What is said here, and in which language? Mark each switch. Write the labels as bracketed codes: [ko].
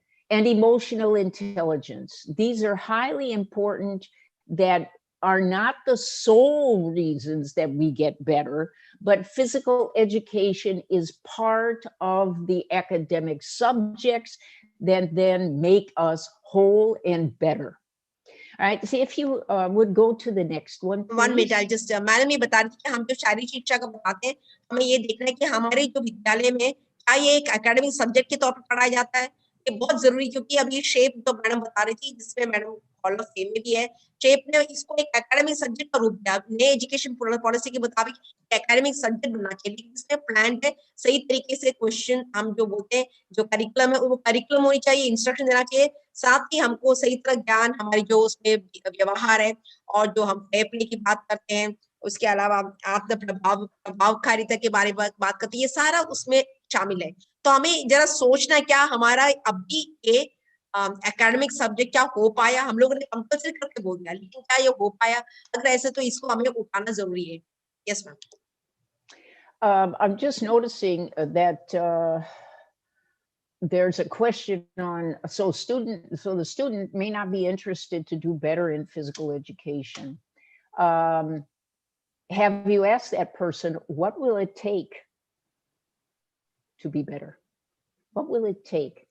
[en] And emotional intelligence. These are highly important, that are not the sole reasons that we get better, but physical education is part of the academic subjects that then make us whole and better. All right, see if you would go to the next one, please. 1 minute, I'll just [hi] madam ये बता रही थी कि हम जो शारीरिक शिक्षा का बताते हैं, हमें ये देखना है कि हमारे जो विद्यालय में क्या ये एक एकेडमिक सब्जेक्ट के तौर पर पढ़ाया जाता है। ये बहुत जरूरी, क्योंकि अब ये शेप जो मैडम बता रही थी, जिसमें मैडम हॉल ऑफ फेम में भी है, शेप ने इसको एक एकेडमिक सब्जेक्ट का रूप दिया। नए एजुकेशन पॉलिसी के मुताबिक एकेडमिक सब्जेक्ट बनना चाहिए, इसमें प्लान है सही तरीके से क्वेश्चन, हम जो बोलते हैं जो करिकुलम है वो करिकुलम होनी चाहिए, इंस्ट्रक्शन देना चाहिए, साथ ही हमको सही तरह ज्ञान, हमारी जो उसमें व्यवहार है, और जो हम फेयर प्ले की बात करते हैं, उसके अलावा आत्म प्रभावकारिता के बारे में बात करते हैं, ये सारा उसमें शामिल है। तो हमें जरा सोचना क्या हमारा अभी ये एकेडमिक सब्जेक्ट क्या हो पाया, हम लोगों ने कंपल्सरी करके बोल दिया, लेकिन क्या ये हो पाया? अगर ऐसे तो इसको हमें उठाना जरूरी है। [en] Yes ma'am. I'm just noticing that there's a question on, so the student may not be interested to do better in physical education. Have you asked that person, what will it take to be better? What will it take?